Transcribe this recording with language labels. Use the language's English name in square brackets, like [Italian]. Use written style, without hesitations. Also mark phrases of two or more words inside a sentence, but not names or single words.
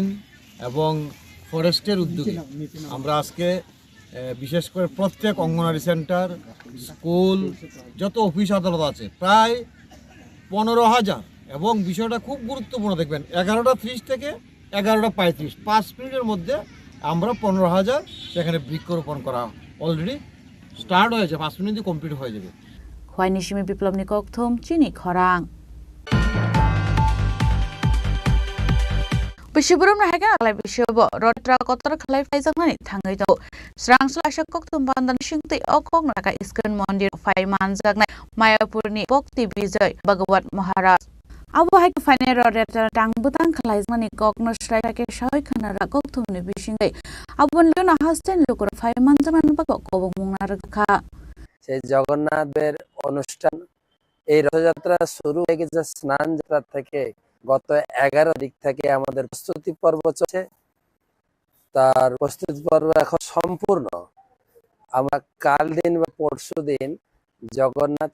[Bangla] এবং ফরেস্টের উদ্যোগে আমরা আজকে বিশেষ করে প্রত্যেক অঙ্গনওয়াড়ি সেন্টার স্কুল যত অফিস আদালত আছে প্রায় 15,000 এবং বিষয়টা খুব গুরুত্বপূর্ণ দেখবেন 11:30 থেকে 11:35 5 মিনিটের মধ্যে আমরা 15,000 সেখানে বৃক্ষরোপণ করা অলরেডি স্টার্ট হয়েছে 5 মিনিটে কমপ্লিট হয়ে যাবে [Kok Borok] খোয়াইনিসিমি বিপ্লবনি ককথম চিনি খরাং Bishiburum nahaga alai bishibo rotra kotor khalai faizak nani thangai to srangsla ashak koktum bandan shingti okok naka iskan mondir fai manjak nai Mayapur ni Bhakti Bijoy Bhagawat Maharaj abo hai to fine rotra tangbutang khalai nani kokno shrai ke shoi khanara koktum ni bishingai abon lona hasten lokor fai manjak nani bak kobong mungnar kha [Bangla] সেই জগন্নাথের অনুষ্ঠান এই রথযাত্রা শুরু হয়ে গেছে স্নান যাত্রা থেকে গত 11 তারিখ থেকে আমাদের প্রস্তুতি পর্ব চলছে তার প্রস্তুতি পর্ব এখন সম্পূর্ণ আমরা কাল দিন বা পরশু দিন জগন্নাথ